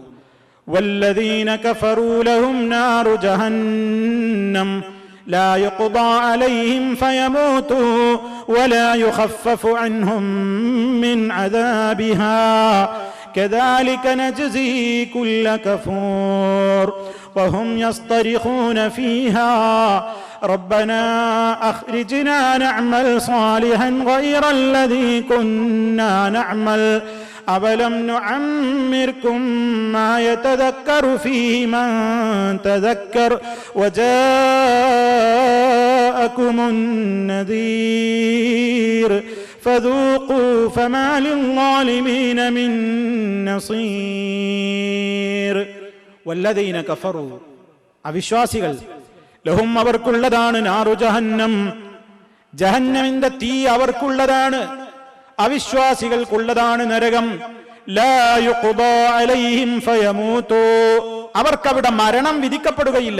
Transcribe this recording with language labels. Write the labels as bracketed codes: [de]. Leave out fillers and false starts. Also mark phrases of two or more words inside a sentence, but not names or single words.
[ar] والذين كفروا لهم نار جهنم لا يقضى عليهم فيموتوا ولا يخفف عنهم من عذابها كذلك نجزي كل كفور وهم يصطرخون فيها ربنا أخرجنا نعمل صالحا غير الذي كنا نعمل أولم نعمركم ما يتذكر فيه من تذكر وجاءكم النذير فذوقوا فما للظالمين من نصير والذين كفروا അവിശ്വാസികൾ ലഹും അവർക്കുള്ളതാണ് نار جهنم, [ml] ജഹന്നമിന്റെ തീ അവർക്കുള്ളതാണ്. അവിശ്വാസികൾക്കുള്ളതാണ് നരകം. [ar] لا يقضى عليهم فيموتوا, [ml] അവർക്കവിടെ മരണം വിധിക്കപ്പെടുകയില്ല.